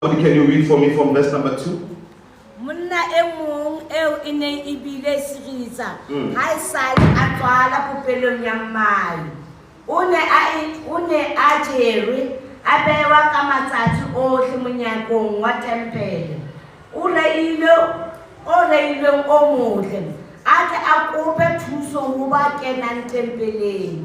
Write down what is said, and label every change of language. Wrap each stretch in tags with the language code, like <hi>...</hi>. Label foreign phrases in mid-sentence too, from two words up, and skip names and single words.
<en>Can you read for me from verse number 2?</en> <st>Monna e mong eo e neng e bile serisa ha e sale a tswala popelong ya mmae o ne a jerwe a bewa ka matsatsi ohle monyakong wa tempele o reilweng o motle a tle a kope thuso ho ba kenang tempeleng.</st>